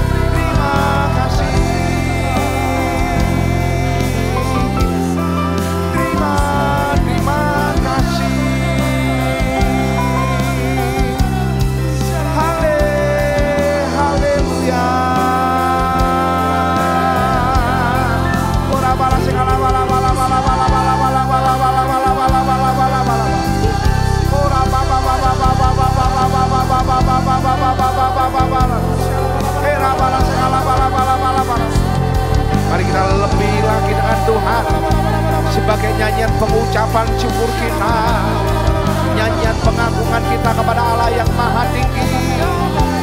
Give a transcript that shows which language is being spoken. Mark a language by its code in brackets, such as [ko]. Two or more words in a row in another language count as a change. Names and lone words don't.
[id] Terima kasih. Terima kasih. Haleluya. Ora bala segala bala bala bala bala bala bala bala bala bala bala bala bala bala. Ora baba baba baba baba baba baba baba baba baba baba. Era bala segala bala bala bala bala. Mari kita lebih lagi dengan Tuhan sebagai nyanyian pengucapan syukur kita, nyanyian pengagungan kita kepada Allah yang Maha Tinggi.